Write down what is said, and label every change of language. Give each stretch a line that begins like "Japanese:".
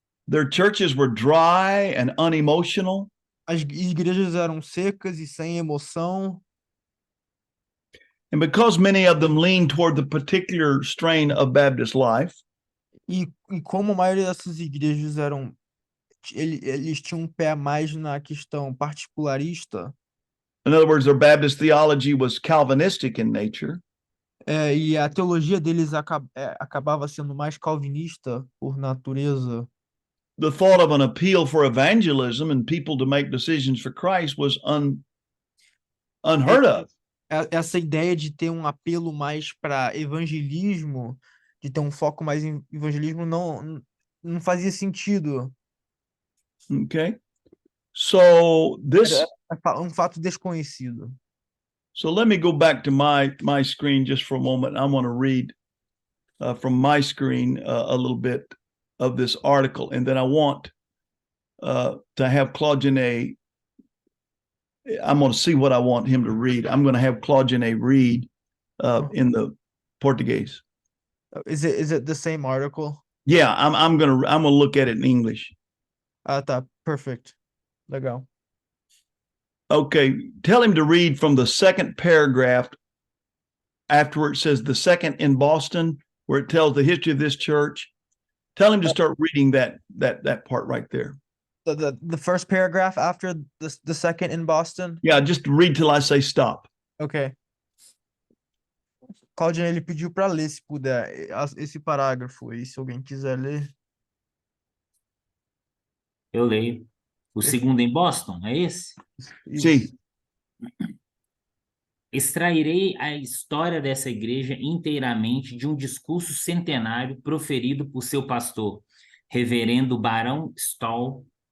English: Their churches were dry and unemotional.
Portuguese: As igrejas eram secas e sem emoção.
English: And because many of them leaned toward the particular strain of Baptist life,
Portuguese: E como a maioria dessas igrejas eram... Eles tinham um pé mais na questão particularista.
English: in other words, their Baptist theology was Calvinistic in nature.
Portuguese: E a teologia deles acabava sendo mais calvinista por natureza.
English: The thought of an appeal for evangelism and people to make decisions for Christ was unheard of.
Portuguese: Essa ideia de ter um apelo mais para evangelismo, de ter um foco mais em evangelismo, não fazia sentido.
English: Okay. So this
Portuguese: Era um fato desconhecido.
English: so let me go back to my screen just for a moment. I want to read from my screen a little bit of this article, and then I want to have Claude Genet. I'm going to see what I want him to read. I'm going to have Claude Genet read in the Portuguese. Is it the same article? Yeah, I'm gonna look at it in English.
Portuguese: Tá, perfect. Legal.
English: Okay, tell him to read from the second paragraph after it says the second in Boston, where it tells the history of this church. Tell him to start reading that part right there. The first paragraph after the second in Boston? Yeah, just read till I say stop. Ok.
Portuguese: Claudio, ele pediu para ler, se puder, esse parágrafo aí, se alguém quiser ler. Eu leio. O segundo em Boston, é esse? Sim. Extrairei a história dessa igreja inteiramente de um discurso centenário proferido por seu pastor, reverendo Barão Stoll.